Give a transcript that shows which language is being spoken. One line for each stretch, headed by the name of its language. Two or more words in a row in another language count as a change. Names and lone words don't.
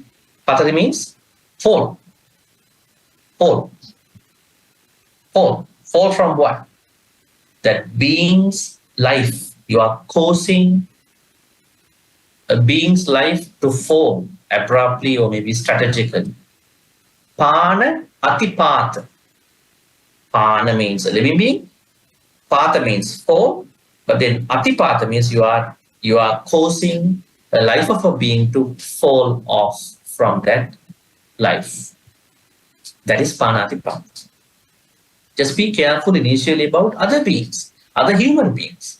English: Patati means fall. Fall. Fall. Fall from what? That being's life. You are causing a being's life to fall abruptly or maybe strategically.
Pali: Pana atipata.
English: Pana means a living being. Pata means fall. But then atipata means you are causing the life of a being to fall off from that life. That is panatipata. Just be careful initially about other beings, other human beings.